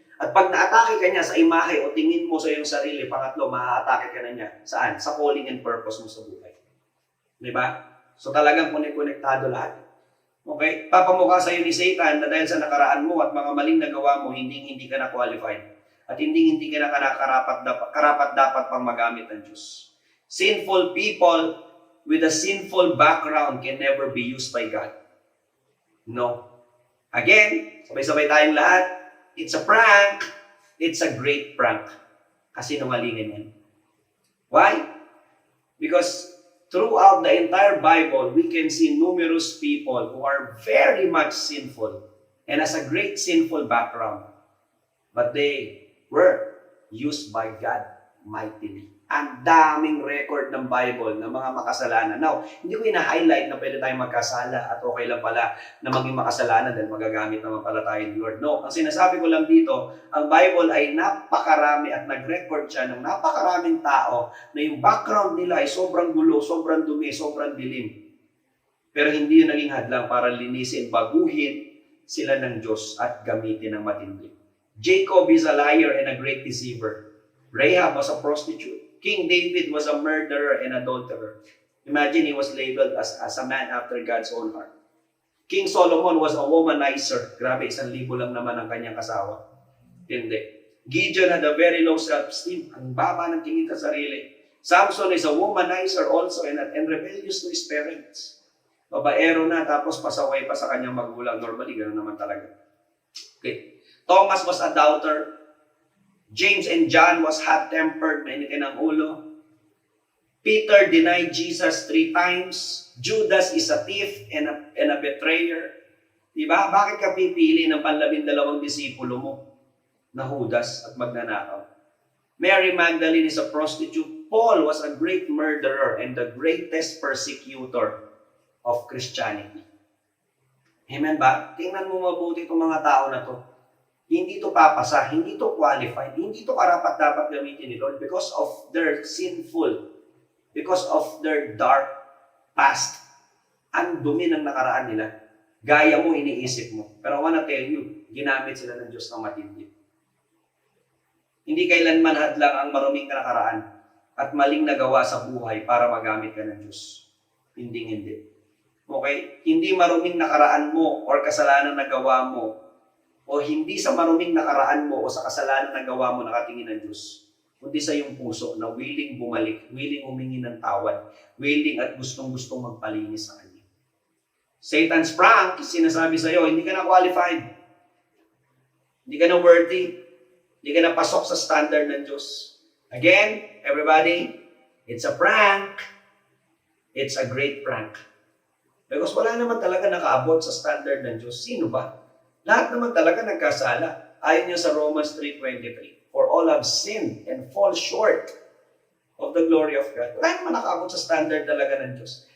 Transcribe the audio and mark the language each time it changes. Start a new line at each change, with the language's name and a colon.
Filipino: At pag naatake ka niya sa imahe o tingin mo sa iyong sarili, pangatlo, maaatake ka na niya. Saan? Sa calling and purpose mo sa buhay. Diba? So talagang konektado lahat. Okay? Papamukha sa iyo ni Satan na dahil sa nakaraan mo at mga maling nagawa mo, hindi ka na qualified. At hindi ka na karapat dapat pang magamit ng Diyos.
English: Sinful people with a sinful background can never be used by God. No. Again,
Filipino: sabay-sabay tayong lahat.
English: It's a prank. It's a great prank.
Filipino: Kasi nungalingan yan.
English: Why? Because throughout the entire Bible, we can see numerous people who are very much sinful and has a great sinful background. But they were used by God mightily.
Filipino: Ang daming record ng Bible ng mga makasalanan. Now, hindi ko ina-highlight na pwede tayong magkasala at okay lang pala na maging makasalanan dahil magagamit naman pala tayo ni Lord. No, ang sinasabi ko lang dito, ang Bible ay napakarami at nag-record siya ng napakaraming tao na yung background nila ay sobrang gulo, sobrang dumi, sobrang dilim. Pero hindi yun naging hadlang para linisin, baguhin sila ng Diyos at gamitin ng matindi.
English: Jacob is a liar and a great deceiver. Rahab was a prostitute. King David was a murderer and adulterer. Imagine he was labeled as a man after God's own heart. King Solomon was a womanizer.
Filipino: Grabe, 1,000 lang naman ang kanyang kasawa. Hindi.
English: Gideon had a very low self-esteem.
Filipino: Ang baba ng tingin sa sarili.
English: Samson is a womanizer also and rebellious to his parents.
Filipino: Babaero na tapos pasaway pa sa kanyang magulang. Normally, ganoon naman talaga. Okay.
English: Thomas was a doubter. James and John was hot-tempered,
Filipino: mainitin ang ulo.
English: Peter denied Jesus 3 times. Judas is a thief and a betrayer.
Filipino: Diba? Bakit ka pipili ng 12 disipulo mo na Judas at magnanakaw?
English: Mary Magdalene is a prostitute. Paul was a great murderer and the greatest persecutor of Christianity.
Filipino: Amen ba? Tingnan mo mabuti itong mga tao na to. Hindi to papasa, hindi to qualified, hindi to karapat-dapat gamitin ni Lord
English: because of their sinful, because of their dark past.
Filipino: Ang dumi ng nakaraan nila. Gaya mo, iniisip mo. Pero
English: I wanna tell you,
Filipino: ginamit sila ng Diyos ng matindi. Hindi kailanman hadlang ang maruming nakaraan at maling nagawa sa buhay para magamit ka ng Diyos. Hindi. Okay? Hindi maruming nakaraan mo or kasalanan na gawa mo o hindi sa maruming nakaraan mo o sa kasalanan na gawa mo nakatingin ng Diyos, kundi sa iyong puso na willing bumalik, willing humingi ng tawad, willing at gustong-gustong magpalinis sa Kanya. Satan's prank, sinasabi sa iyo, hindi ka na qualified. Hindi ka na worthy. Hindi ka na pasok sa standard ng Diyos.
English: Again, everybody, it's a prank. It's a great prank. Because
Filipino: wala naman talaga nakaabot sa standard ng Diyos. Sino ba? Lahat naman talaga nagkasala. Ayon niya sa Romans 3:23.
English: For all have sinned and fall short of the glory of God.
Filipino: Wala naman nakaabot sa standard talaga ng Diyos.